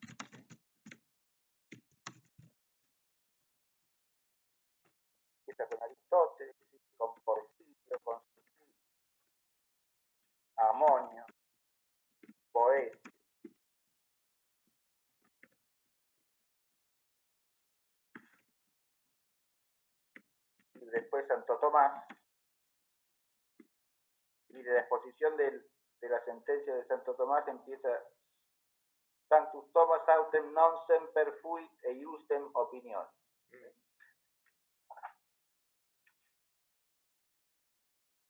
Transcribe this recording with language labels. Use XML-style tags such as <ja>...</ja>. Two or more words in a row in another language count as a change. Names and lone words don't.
<es>Empieza con Aristóteles, con Porfirio, con Amonio, Boecio. Y después Santo Tomás. Y de la exposición de la sentencia de Santo Tomás empieza</es> <la>Sanctus Thomas autem non semper fuit e iustem opinion.</la>